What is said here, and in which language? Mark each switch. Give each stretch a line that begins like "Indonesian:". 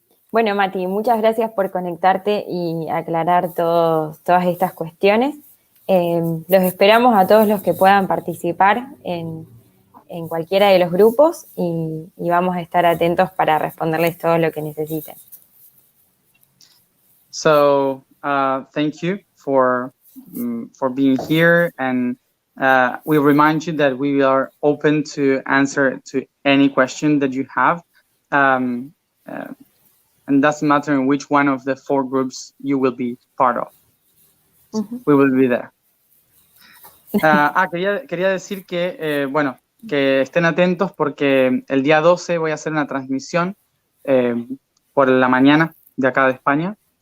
Spanish: Bueno, Mati, muchas gracias por conectarte y aclarar todas estas cuestiones. Los esperamos a todos los que puedan participar en cualquiera de los grupos y vamos a estar atentos para responderles todo lo que necesiten.
English: So, thank you for being here, and we remind you that we are open to answer to any question that you have, and doesn't matter in which one of the 4 groups you will be part of. We will be there.
Spanish: Quería decir que, bueno, que estén atentos porque el día 12 voy a hacer una transmisión por la mañana de acá de España.